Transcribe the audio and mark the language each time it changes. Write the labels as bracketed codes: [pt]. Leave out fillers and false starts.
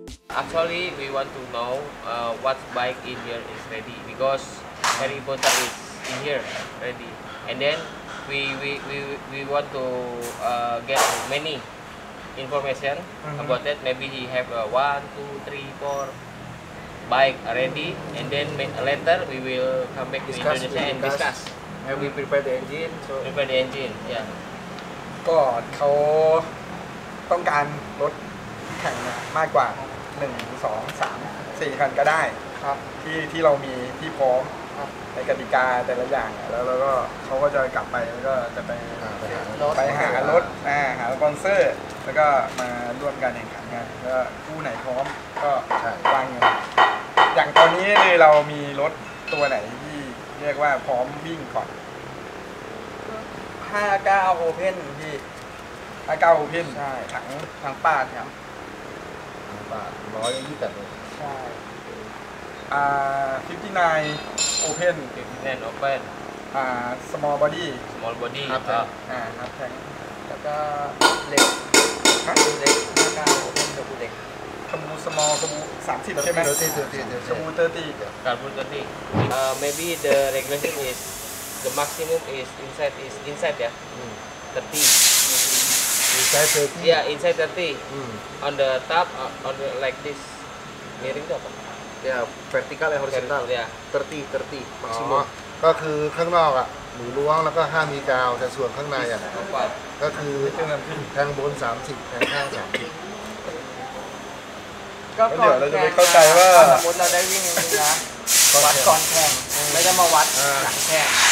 [en] Actually, we want to know what bike in here is ready because Harry Potter is in here ready, and then we want to get many information about that. Maybe he have 1, 2, 3, 4 bike ready, and then later we will come back to Indonesia and discuss. and we prepare the engine Prepare the engine, yeah. [th] ก็เขาต้องการรถแข่งมากกว่า1 2 3 4 คันก็ได้ครับที่เรามีที่พร้อมในกติกาแต่ละอย่างแล้วก็เขาก็จะกลับไปแล้วก็จะไปหารถหาสปอนเซอร์แล้วก็มาร่วมการแข่งขันกันแล้วคู่ไหนพร้อมก็วางเงิน อย่างตอนนี้เลยเรามีรถตัวไหนที่เรียกว่าพร้อมวิ่งก่อน59 Open พี่59 Open ใช่ถังปาดครับ 128เลย ใช่59 Open [en] 59 Open Small Body Small Body [th] ครับแทงแล้วก็เล็ก59 Open กับเล็กขบู Small ขบู30ใช่ไหมขบู30 [en] Carbon 30. Maybe the regulation is the maximum is inside ya 30. inside 30 Yeah, inside 30. On the top, on the like this. [id] Miring itu apa? [en] ya vertical and horizontal ya [th] 30 maksimum ก็คือข้างนอกอ่ะหนูล้วงแล้วก็ห้ามมีกาวแต่ส่วนข้างในอ่ะก็คือแทงบน30แทงข้าง30 ก็เดี๋ยวเราจะไปเข้าใจว่าสมมติเราได้วิ่งนะวัดก่อนแข่งไม่ได้มาวัดหลังแข่ง